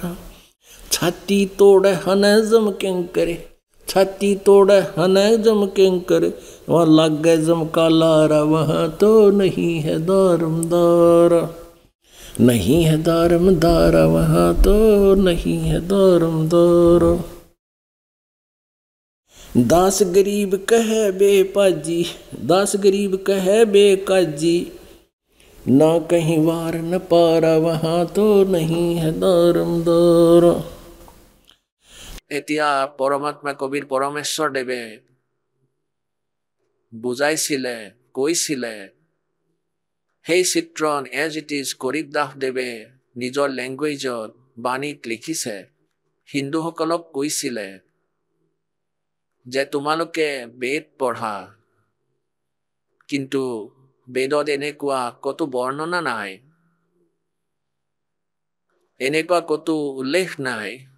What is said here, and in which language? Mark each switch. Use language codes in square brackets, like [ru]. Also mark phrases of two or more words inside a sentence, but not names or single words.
[hi] छाती तोड़े हने जम करे, छाती तोड़े हने जम करे, वहां लग गए जम का लारा, वहां तो नहीं है दारमदार, नहीं है दारमदार, वहां तो नहीं है दारमदार। दास गरीब कहे बे पाजी, दास गरीब कहे बे काजी, ना कहीं वार न पारा, वहां तो नहीं है दारमदार। [as] এতিয়া পৰমাত্মা কবিৰ পৰমেশ্বৰ দেৱে বুজাইছিলে, কৈছিলে, সেই চিত্ৰণ [en] as it is [as] গৰীব দাস দেৱে নিজৰ লেংগুৱেজত বাণীত লিখিছে। হিন্দুসকলক কৈছিলে যে তোমালোকে বেদ পঢ়া, কিন্তু বেদত এনেকুৱা কতো বৰ্ণনা নাই, এনেকুৱা কতো উল্লেখ নাই